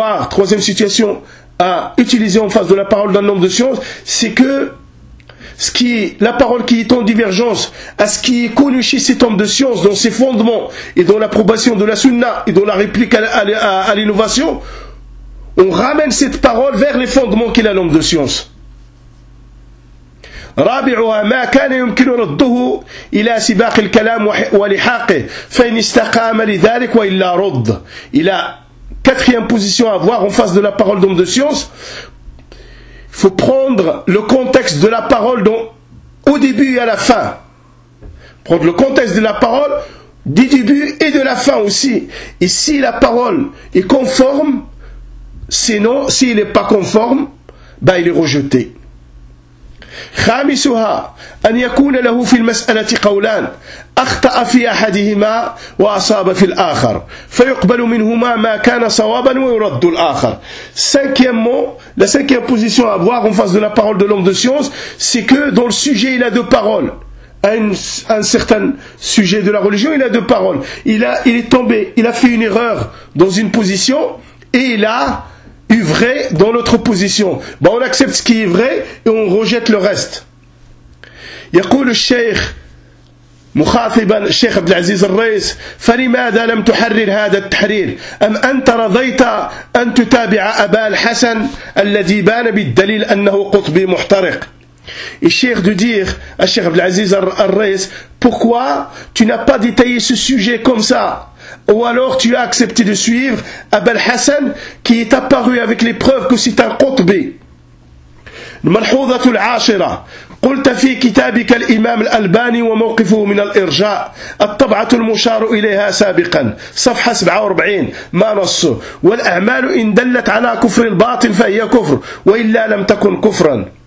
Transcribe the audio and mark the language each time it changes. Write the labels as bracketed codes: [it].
[fr] Troisième situation à utiliser en face de la parole d'un homme de science, c'est que la parole qui est en divergence à ce qui est connu chez cet homme de science dans ses fondements et dans l'approbation de la sunna et dans la réplique à l'innovation, on ramène cette parole vers les fondements qu'il a l'homme de science. [ar] رابعها ما كان يمكن رده إلى سباق الكلام ولحاقه فإن استقام لذلك وإلا رد. إلى [fr] quatrième position à voir en face de la parole d'homme de science, il faut prendre le contexte de la parole au début et à la fin. Prendre le contexte de la parole du début et de la fin aussi. Et si la parole est conforme, sinon, s'il n'est pas conforme, ben il est rejeté. [ar] خامسها أن يكون له في المسألة قولان أخطأ في أحدهما وأصاب في الآخر فيقبل منهما ما كان صوابا ويرد الآخر. [fr] Cinquièmement, la cinquième position à avoir en face de la parole de l'homme de science, c'est que dans le sujet il a deux paroles. Un certain sujet de la religion, il a deux paroles. Il est tombé, il a fait une erreur dans une position et il a vrai dans notre position. Ben on accepte ce qui est vrai et on rejette le reste. [ar] يقول الشيخ مخاطبا الشيخ عبد العزيز الرئيس فلماذا لم تحرر هذا التحرير أم أنت رضيت أن تتابع أبا الحسن الذي بان بالدليل أنه قطبي محترق. [fr] Et cher de dire à cher Abdelaziz Ar-Rais, pourquoi tu n'as pas détaillé ce sujet comme ça? Ou alors tu as accepté de suivre Abel Hassan qui est apparu avec les preuves que c'est un Qutbi. [ar] الملحوظة العاشرة قلت في كتابك الإمام الألباني وموقفه من الإرجاء الطبعة المشار إليها سابقا صفحة 47 ما نصه والأعمال إن دلت على كفر الباطل فهي كفر وإلا لم تكن كفرا